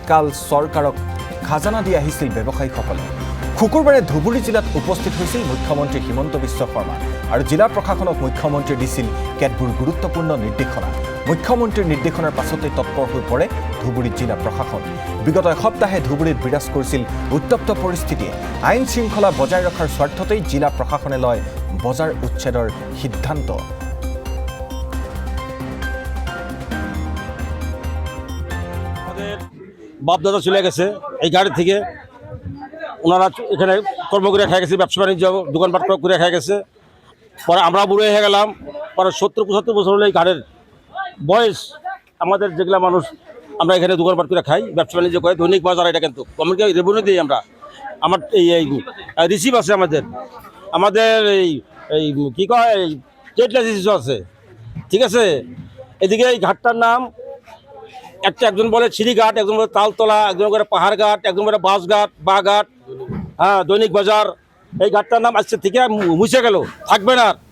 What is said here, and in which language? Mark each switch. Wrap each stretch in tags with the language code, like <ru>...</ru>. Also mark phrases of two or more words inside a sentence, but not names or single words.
<as>কাল চৰকাৰক খাজানা দি আহিছিল ব্যৱসায়ীসকলে শুকুৰবাৰে ধুবুৰী জিলাত উপস্থিত হৈছিল মুখ্যমন্ত্ৰী হিমন্ত বিশ্ব শৰ্মা আৰু জিলা প্ৰশাসনক মুখ্যমন্ত্ৰী দিছিল কেতবোৰ গুৰুত্বপূৰ্ণ নিৰ্দেশনা মুখ্যমন্ত্ৰীৰ নিৰ্দেশনাৰ পাছতে তৎপৰ হৈ পৰে ধুবুৰী জিলা প্ৰশাসন বিগত এসপ্তাহে ধুবুৰীত বিৰাজ কৰিছিল উত্তপ্ত পৰিস্থিতিয়ে আইন শৃংখলা বজাই ৰখাৰ স্বাৰ্থতেই জিলা প্ৰশাসনে লয় বজাৰ উচ্ছেদৰ সিদ্ধান্ত</as> <bn>বাপদাদা চলে গেছে এই গাড়ি থেকে ওনারা এখানে কর্ম করে খেয়ে গেছে ব্যবসা বাণিজ্য দোকানপাট করে খেয়ে গেছে পরে আমরা বুড়ো হয়ে গেলাম পরে 70-75 বছর হলে এই গাড়ির বয়স আমাদের যেগুলা মানুষ আমরা এখানে দোকানপাট করে খাই ব্যবসা বাণিজ্য করে দৈনিক বাজার এটা কিন্তু আমাকে রেভিনিউ দিই আমরা আমার এই রিসিভ আছে আমাদের এই কী কয়</bn> <en>trade license</en> <bn>আছে ঠিক আছে এদিকে এই ঘাটটার নাম একজন বলে ছিড়িঘাট একজন বলে তালতলা একজন বলে পাহাড়ঘাট একজন বলে বাসঘাট বাঘাট হ্যাঁ দৈনিক বাজার এই ঘাটটার নাম আজকে থেকে মুছে গেল থাকবে না</bn>